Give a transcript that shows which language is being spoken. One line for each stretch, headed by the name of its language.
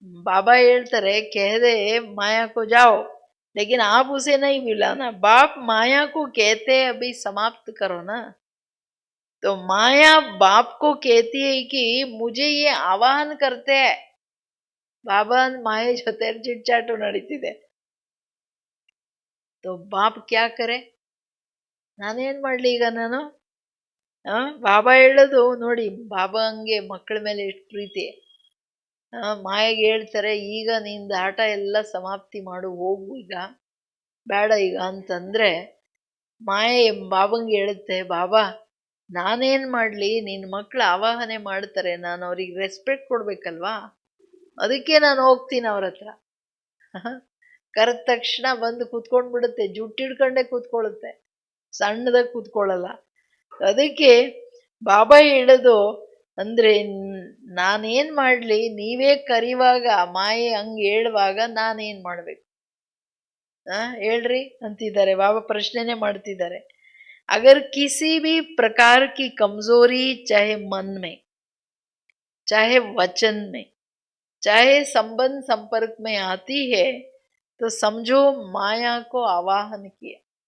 Kannada: ಬಾಬಾ ಹೇಳ್ತಾರೆ
Hindi: कहदे माया को जाओ लेकिन आप उसे नहीं बुलाना. बाप माया को कहते अभी समाप्त करो ना. तो माया बाप को कहती है कि मुझे ये आवाहन करते हैं.
Kannada: बाबा माये ಜೊತೆ ಚಿಟ್ಚಾಟು ನಡೀತಿದೆ.
Hindi: तो बाप क्या करे?
Kannada: ನಾನೇನ್ ಮಾಡ್ಲಿ ಈಗ ನಾನು? ಬಾಬಾ ಹೇಳೋದು ನೋಡಿ, ಬಾಬಾ ಹಂಗೆ ಮಕ್ಕಳ ಮೇಲೆ ಎಷ್ಟು ಪ್ರೀತಿ. ಮಾಯೆಗೆ ಹೇಳ್ತಾರೆ ಈಗ ನಿಂದ ಆಟ ಎಲ್ಲ ಸಮಾಪ್ತಿ ಮಾಡು, ಹೋಗು ಈಗ, ಬೇಡ ಈಗ ಅಂತಂದ್ರೆ ಮಾಯೆ ಬಾಬಂಗೆ ಹೇಳುತ್ತೆ, ಬಾಬಾ ನಾನೇನ್ ಮಾಡ್ಲಿ, ನಿನ್ನ ಮಕ್ಕಳು ಆವಾಹನೆ ಮಾಡ್ತಾರೆ, ನಾನು ಅವ್ರಿಗೆ ರೆಸ್ಪೆಕ್ಟ್ ಕೊಡ್ಬೇಕಲ್ವಾ, ಅದಕ್ಕೆ ನಾನು ಹೋಗ್ತೀನಿ ಅವ್ರ ಹತ್ರ. ಕರೆದ ತಕ್ಷಣ ಬಂದು ಕೂತ್ಕೊಂಡ್ಬಿಡುತ್ತೆ, ಜುಟ್ಟಿಡ್ಕೊಂಡೇ ಕೂತ್ಕೊಳ್ಳುತ್ತೆ, ಸಣ್ಣದಾಗ ಕೂತ್ಕೊಳ್ಳಲ್ಲ. ಅದಕ್ಕೆ ಬಾಬಾ ಹೇಳೋದು ಅಂದ್ರೆ ನಾನೇನ್ ಮಾಡ್ಲಿ, ನೀವೇ ಕರಿವಾಗ ಮಾಯೆ ಹಂಗೆ ಹೇಳುವಾಗ ನಾನೇನ್ ಮಾಡ್ಬೇಕು ಹೇಳ್ರಿ ಅಂತಿದ್ದಾರೆ. ಬಾಬಾ ಪ್ರಶ್ನೆನೇ ಮಾಡ್ತಿದ್ದಾರೆ.
Hindi: अगर किसी भी प्रकार की कमजोरी चाहे मन में, चाहे वचन में, चाहे संबंध संपर्क में आती है तो समझो माया को आवाहन किया.